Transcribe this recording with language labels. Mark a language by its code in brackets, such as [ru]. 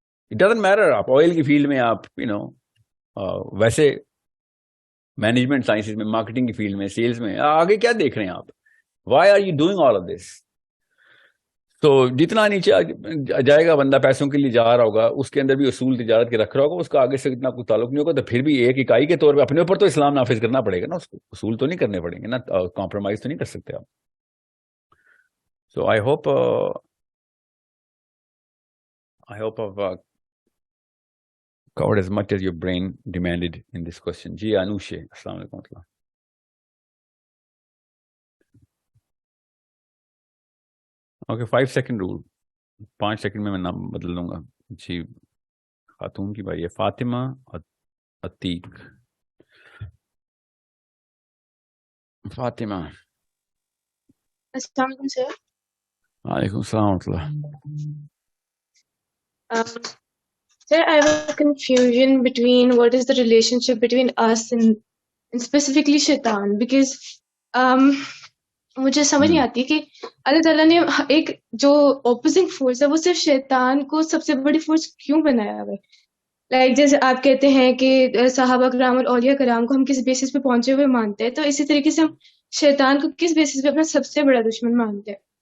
[en] it doesn't matter, [ur] آپ oil کی field میں, آپ ویسے مینجمنٹ سائنسز میں, مارکیٹنگ کی فیلڈ میں, سیلز میں, آگے کیا دیکھ رہے ہیں آپ؟ [en] Why are you doing all of this? [ur] تو جتنا نیچے جائے گا بندہ پیسوں کے لیے جا رہا ہوگا, اس کے اندر بھی اصول تجارت کے رکھ رہا ہوگا, اس کا آگے سے اتنا کوئی تعلق نہیں ہوگا, تو پھر بھی ایک اکائی کے طور پہ اپنے اوپر تو اسلام نافذ کرنا پڑے گا نا, اس کو اصول تو نہیں کرنے پڑیں گے نا, کمپرومائز تو نہیں کر سکتے آپ. [en] So I hope I've covered as much as your brain demanded in this question. [ur] جی انوش, السلام علیکم. اوکے 5 سیکنڈ رول, 5 سیکنڈ میں نام بدل دوں گا. جی خاتون کی بھائی ہے فاطمہ عتیق. فاطمہ. السلام علیکم سر. وعلیکم السلام ورحمۃ اللہ. [en] Sir, I have a confusion between what is the relationship between us and [ur] specifically شیطان، بیکاز مجھے سمجھ نہیں آتی کہ اللہ تعالیٰ نے ایک جو اپوزنگ فورس ہے وہ صرف شیطان کو سب سے بڑی فورس کیوں بنایا ہوا ہے؟ لائک جیسے آپ کہتے ہیں کہ صحابہ کرام اور اولیاء کرام کو ہم کس بیسس پہ پہنچے ہوئے مانتے ہیں، تو اسی طریقے سے ہم شیطان کو کس بیسس پہ اپنا سب سے بڑا دشمن مانتے ہیں.